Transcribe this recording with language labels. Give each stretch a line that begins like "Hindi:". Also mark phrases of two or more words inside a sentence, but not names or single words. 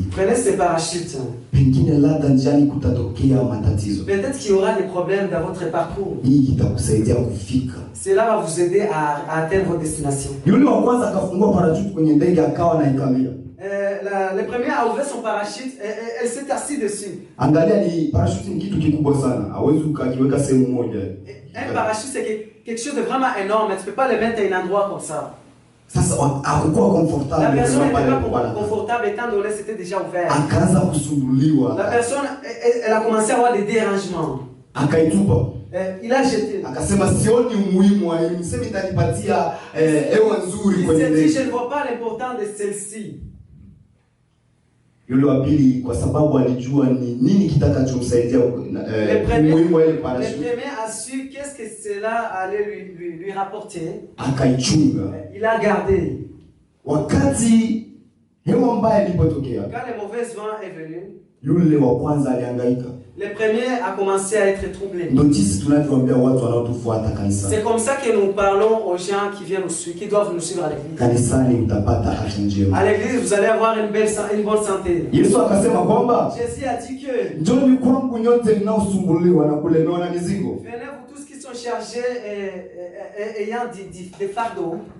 French: Prenez ces parachutes.
Swahili: Pengine labda njiani kutatokea matatizo.
French: Peut-être qu'il y aura des problèmes dans votre parcours.
Swahili: Hii itakusaidia kufika.
French: Cela va vous aider à atteindre votre destination.
Swahili: Yule wa kwanza akafungua parachute kwenye ndege akawa anaikamia.
French: Le premier a ouvert son parachute et elle s'est assise dessus.
Swahili: Angalia ni parachute ni kitu kikubwa sana. Hawezi ukakiweka sehemu moja.
French: Un parachute c'est quelque chose de vraiment énorme, tu peux pas le mettre à un endroit comme ça.
Swahili: Sasa hakukuwa comfortable.
French: La personne n'était pas confortable étant donné c'était déjà ouvert.
Swahili: Akaanza kusumbuliwa.
French: La personne elle a commencé à avoir des dérangements.
Swahili: Akaitupa.
French: Il a jeté.
Swahili: Akasema sioni umuhimu wa hii, msemi itanipatia hewa nzuri kwenye ndege.
French: Il s'est dit je ne vois pas l'importance de celle-ci.
Swahili: Yule wa pili kwa sababu alijua ni nini kitakachomsaidia umuhimu wa ile parachute.
French: Le premier a su qu'est-ce que cela allait lui rapporter.
Swahili: Akaichunga.
French: Il a gardé.
Swahili: Wakati hewa mbaya ilipotokea,
French: quand le mauvais vent est venu,
Swahili: yule wa kwanza alihangaika.
French: Le premier a commencé à être troublé. C'est comme ça que nous parlons aux gens qui viennent nous suivre, qui doivent nous suivre à l'église. À l'église, vous allez avoir une bonne santé. Jésus a dit que venez vous tous qui sont chargés et ayant des fardeaux.